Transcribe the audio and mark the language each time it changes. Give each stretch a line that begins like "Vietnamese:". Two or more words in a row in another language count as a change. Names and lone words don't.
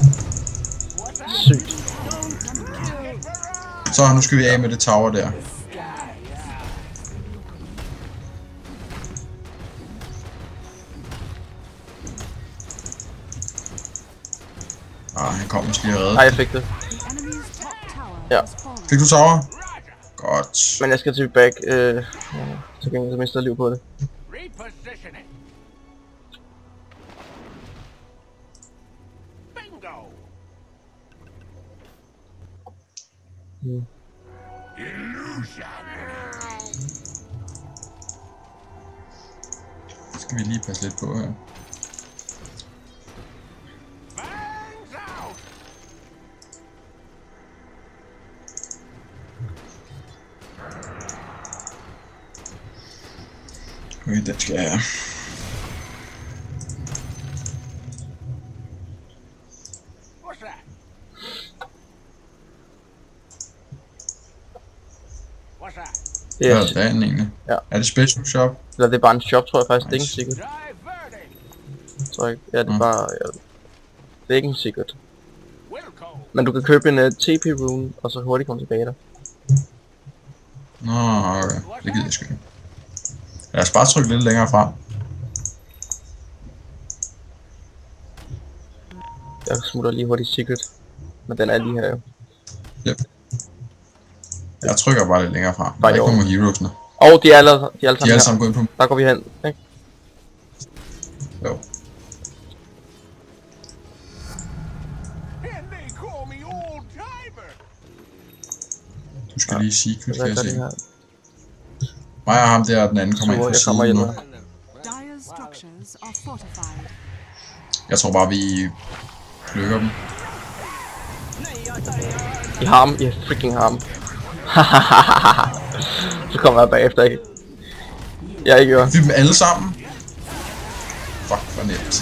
Danish: Sygt. Så nu skal vi af med det tower der. Han kom måske og redde. Nej, jeg fik det.
English: The enemy's top tower
Danish: Ja.
English: has fallen.
Danish: Fik du tower? Godt. Men jeg skal tilbage. Så gengæld så mister jeg liv på det.
English: Repositioning. Bingo.
Danish: Skal vi lige passe lidt på her.
English: Bangs out.
Danish: Okay, den skal jeg have.
English: What's that? What's that?
Danish: Det Hvad er, er dagen egentlig? Ja. Er det
English: special shop?
Danish: eller det er bare en shop, tror jeg faktisk. Det er ikke Nice. en secret. Diverting. Tror jeg ikke. Ja, det er bare... Ja. Det er ikke en secret. Wilco. Men du kan købe en TP rune, og så hurtigt komme tilbage der. Nå, okay. Det gider jeg sgu ikke. Lad os bare trykke lidt længere frem. Jeg smutter lige hurtigt secret. Men den er lige her jo. Yep. Jeg trykker bare lidt længere frem. Der Bare er ikke i nogen heroesne. Og de er alle sammen, De er alle her. sammen gået ind på. Der går vi hen, ikke? Jo.
English: And they call me old timer.
Danish: Du skal lige secret, Hvad kan jeg gør det se. her? Mig og ham der, og den anden kommer ind Så på jeg kommer siden ind nu. nu.
English: Dire's structures are fortified.
Danish: Jeg tror bare, vi plukker dem. I har ham, I freaking har ham. Så kommer jeg bagefter, ikke? Jeg ikke gør. Vi dem alle sammen. Fuck, hvor nemt.